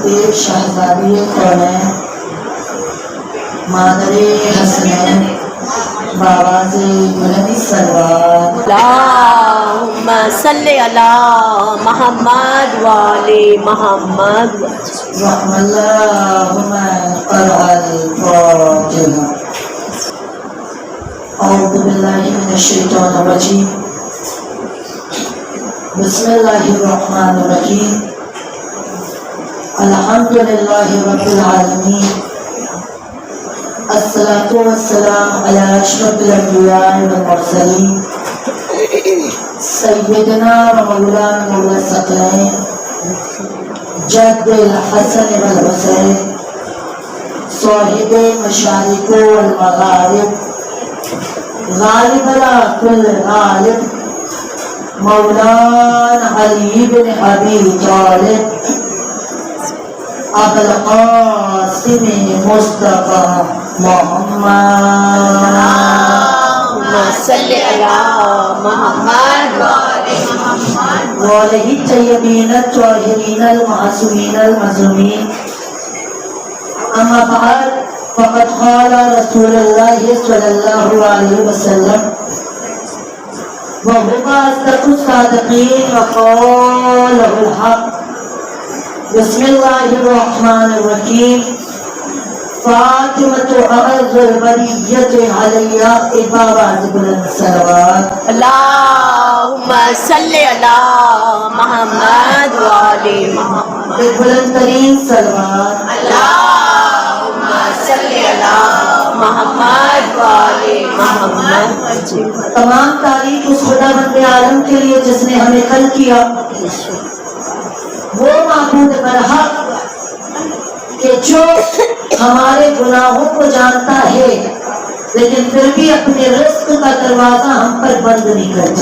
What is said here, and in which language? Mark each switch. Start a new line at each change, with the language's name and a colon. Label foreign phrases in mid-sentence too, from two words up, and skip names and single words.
Urdu: شہزادی کونین مادرِ حسنین باآوازِ بلند صلوات
Arabic: اللهم صل على محمد وآل محمد رحم الله من قرأ الفاتحة أعوذ بالله من الشيطان الرجيم بسم الله الرحمن الرحيم الحمد لله رب العالمين والصلاة والسلام على أشرف الأنبياء والمرسلين سيدنا ومولانا مولى الثقلين جد الحسن والحسين صاحب المشارق والمغارب غالب على كل غالب مولانا علي بن أبي طالب أبو القاسم المصطفى اللهم صل على محمد وآل محمد وآله الطيبين الطاهرين المعصومين المظلومين أما بعد فقد قال رسول الله صلى الله عليه وسلم وهو أصدق الصادقين وقوله الحق بسم الله الرحمن الرحيم فاطمة أعز البرية عليها إبابات
Urdu: بلند صلوات
Arabic: اللهم صل على محمد وآل محمد
Urdu: بلند ترین صلوات
Arabic: اللهم صل على محمد وآل محمد.
Urdu: تمام تعریف اس خداوندِ عالم کے لیے جس نے ہمیں خلق کیا، وہ معبودِ برحق کہ جو ہمارے گناہوں کو جانتا ہے لیکن پھر بھی اپنے رزق کا دروازہ ہم پر بند نہیں کرتا.